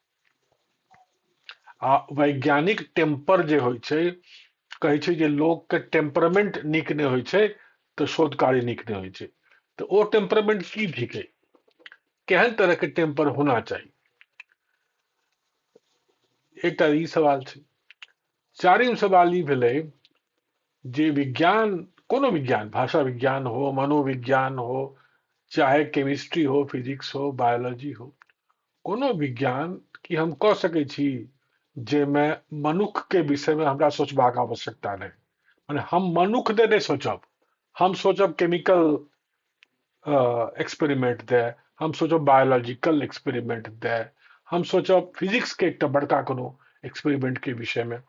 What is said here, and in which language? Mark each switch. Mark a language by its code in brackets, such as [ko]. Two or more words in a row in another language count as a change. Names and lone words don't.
[mai] आ वैज्ञानिक टेम्पर जे होइ छै, कहै छै जे लोग के टेम्परामेंट नीक नहीं होइ छै तो शोध कार्य नीक नहीं होइ छै। तो ओ टेम्परामेंट की थिकै, केहन तरह के टेम्पर होना चाही, एकटा ई सवाल छै। चारिम सवाल ई भेलै जे विज्ञान, कोनो विज्ञान, भाषा विज्ञान हो, मनोविज्ञान हो, चाहे केमिस्ट्री हो, फिजिक्स हो, बायोलॉजी हो, कोनो विज्ञान की हम कह सकै छी जे में मनुख के विषय में हमरा सोचबाक आवश्यकता नहीं। माने हम मनुख दे नहीं सोचब, हम सोचब [en] chemical experiment [mai] दे, हम सोचब [en] biological experiment [mai] दे, हम सोचब फिजिक्स के एक बड़का कोनो एक्सपेरिमेंट के विषय में।